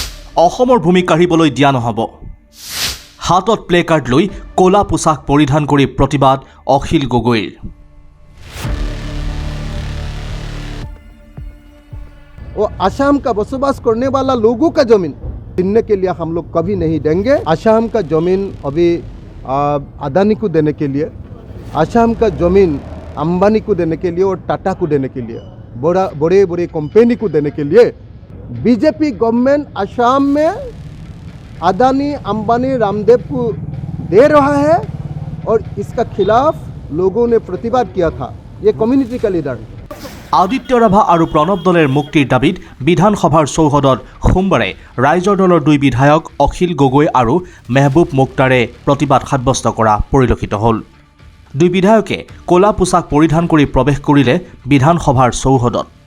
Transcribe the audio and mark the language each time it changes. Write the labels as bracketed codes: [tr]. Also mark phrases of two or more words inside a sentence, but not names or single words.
[as] অসমৰ ভূমি কাঢ়িবলৈ দিয়া নহ'ব। হাতত প্লে কাৰ্ড লৈ ক'লা পোছাক পৰিধান কৰি প্ৰতিবাদ অখিল গগৈৰ। [hi] वो आसाम का बसोबास करने वाला लोगों का जमीन छीनने के लिए हम लोग कभी नहीं देंगे। आसाम का जमीन अभी अदानी को देने के लिए, आसाम का जमीन अंबानी को देने के लिए और टाटा को देने के लिए, बड़े बड़े कंपनी को देने के लिए बीजेपी गवर्नमेंट आसाम में अदानी अंबानी रामदेव को दे रहा है और इसका खिलाफ लोगों ने प्रतिवाद किया था। ये कम्युनिटी का लीडर [as] আদিত্য ৰাভা আৰু প্ৰণৱ দলেৰ মুক্তিৰ দাবীত বিধানসভাৰ চৌহদত সোমবাৰে ৰাইজৰ দলৰ দুই বিধায়ক অখিল গগৈ আৰু মেহবুব মুক্তাৰে প্ৰতিবাদ সাব্যস্ত কৰা পৰিলক্ষিত হ'ল। দুই বিধায়কে ক'লা পোছাক পৰিধান কৰি প্ৰৱেশ কৰিলে বিধানসভাৰ চৌহদত।